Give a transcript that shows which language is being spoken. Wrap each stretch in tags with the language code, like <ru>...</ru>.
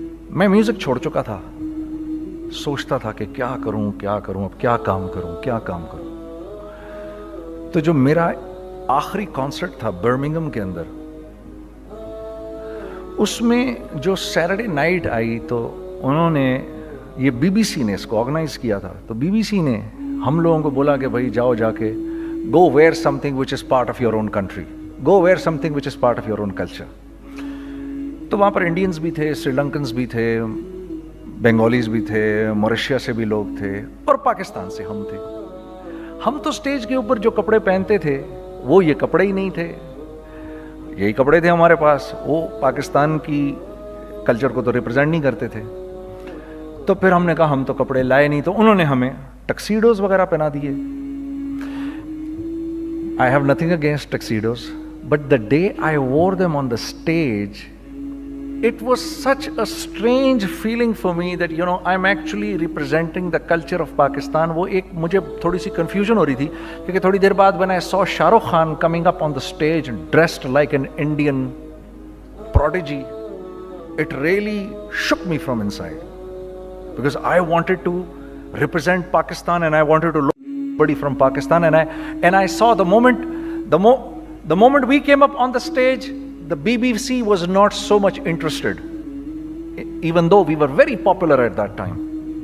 <ur>میں میوزک چھوڑ چکا تھا، سوچتا تھا کہ کیا کروں اب کیا کام کروں۔ تو جو میرا آخری کانسرٹ تھا برمنگھم کے اندر، اس میں جو سیٹرڈے نائٹ آئی تو انہوں نے، یہ بی بی سی نے اس کو آرگنائز کیا تھا، تو بی بی سی نے ہم لوگوں کو بولا کہ بھائی جاؤ جا کے</ur> <en>Go where some thing which is part of your own country, go wear something which is part of your own culture.</en> <ur>تو وہاں پر انڈینز بھی تھے, سری لنکنز بھی تھے, بنگالیز بھی تھے, موریشیا سے بھی لوگ تھے, اور پاکستان سے ہم تھے. ہم تو اسٹیج کے اوپر جو کپڑے پہنتے تھے وہ یہ کپڑے ہی نہیں تھے, یہی کپڑے تھے ہمارے پاس, وہ پاکستان کی کلچر کو تو ریپرزینٹ نہیں کرتے تھے. تو پھر ہم نے کہا ہم تو کپڑے لائے نہیں, تو انہوں نے ہمیں ٹکسیڈوز وغیرہ پہنا دیے.</ur> <en>I have nothing against tuxedos, but the day I wore them on the stage, it was such a strange feeling for me that, you know, I'm actually representing the culture of Pakistan.</en> <ur>وہ ایک مجھے تھوڑی سی confusion ہو رہی تھی, کیونکہ تھوڑی دیر بعد</ur> <en>when I saw Shah Rukh Khan coming up on the stage dressed like an Indian prodigy, it really shook me from inside, because I wanted to represent Pakistan and I wanted to look somebody from Pakistan, and I saw the moment we came up on the stage, the BBC was not so much interested, even though we were very popular at that time.</en>